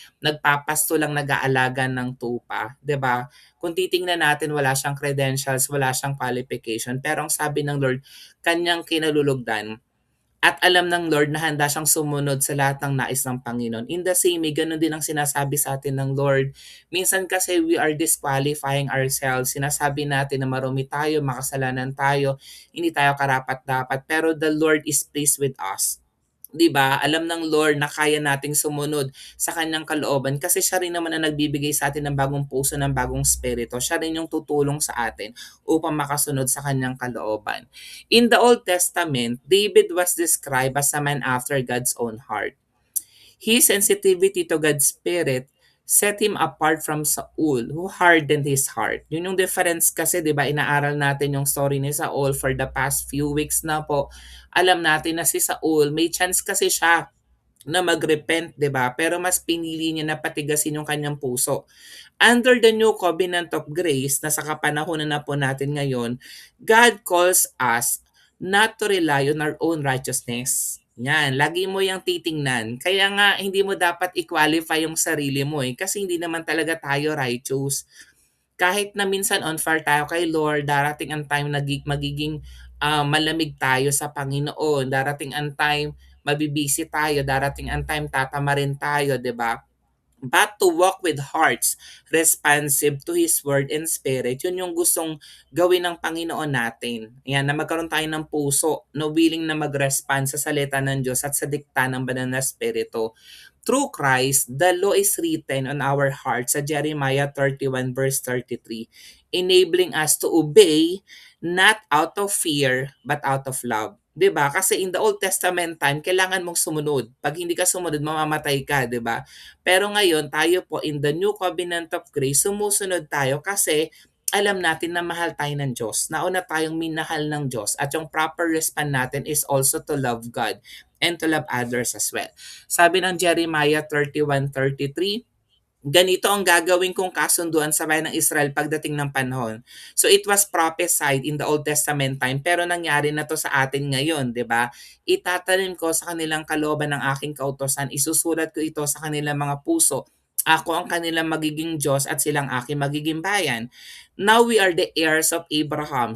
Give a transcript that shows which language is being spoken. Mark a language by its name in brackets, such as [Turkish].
[Filipino] Nagpapasto lang, nag-aalaga ng tupa, 'di ba? Kung titingnan natin, wala siyang credentials, wala siyang qualification, pero ang sabi ng Lord, kanyang kinalulugdan. At alam ng Lord na handa siyang sumunod sa lahat ng nais ng Panginoon. [English] In the same way, [Filipino] ganun din ang sinasabi sa atin ng Lord. Minsan kasi [English] we are disqualifying ourselves. [Filipino] Sinasabi natin na marumi tayo, makasalanan tayo, hindi tayo karapat-dapat. [English] Pero the Lord is pleased with us. [Filipino] 'Di ba? Alam ng Lord na kaya nating sumunod sa kanyang kalooban kasi siya rin naman ang nagbibigay sa atin ng bagong puso, ng bagong spirito. Siya rin yung tutulong sa atin upang makasunod sa kanyang kalooban. [English] In the Old Testament, David was described as a man after God's own heart. His sensitivity to God's Spirit set him apart from Saul, who hardened his heart. [Filipino] Yun yung difference kasi, di ba, inaaral natin yung story ni Saul [English] for the past few weeks [Filipino] na po. Alam natin na si Saul, may chance kasi siya na mag-repent, di ba? Pero mas pinili niya na patigasin yung kanyang puso. [English] Under the new covenant of grace, [Filipino] na sa kapanahon na po natin ngayon, [English] God calls us not to rely on our own righteousness. [Filipino] Yan, lagi mo yung titingnan. Kaya nga, hindi mo dapat i-qualify yung sarili mo kasi hindi naman talaga tayo righteous. Kahit na minsan on fire tayo kay Lord, darating ang time na magiging malamig tayo sa Panginoon. Darating ang time, mabibisi tayo. Darating ang time, tatama rin tayo, di ba? [English] But to walk with hearts responsive to His Word and Spirit, [Filipino] yun yung gustong gawin ng Panginoon natin. Yan, na magkaroon tayo ng puso na willing na mag-respond sa salita ng Diyos at sa dikta ng banal na Espiritu. [English] Through Christ, the law is written on our hearts sa Jeremiah 31 verse 33, enabling us to obey not out of fear but out of love. [Filipino] 'Di ba? Kasi [English] in the Old Testament time, [Filipino] kailangan mong sumunod. Pag hindi ka sumunod, mamamatay ka, 'di ba? Pero ngayon, tayo po [English] in the new covenant of grace, [Filipino] sumusunod tayo kasi alam natin na mahal tayo ng Diyos. Nauna tayong minahal ng Diyos at yung [English] proper response natin is also to love God and to love others as well. [Filipino] Sabi ng Jeremiah 31:33, ganito ang gagawin kong kasunduan sa bayan ng Israel pagdating ng panahon. [English] So it was prophesied in the Old Testament time, [Filipino] pero nangyari na to sa atin ngayon, 'di ba? Itatanim ko sa kanilang kalooban ng aking kautosan, isusulat ko ito sa kanilang mga puso Ako ang kanilang magiging Diyos at silang aking magiging bayan. [English] Now we are the heirs of Abraham.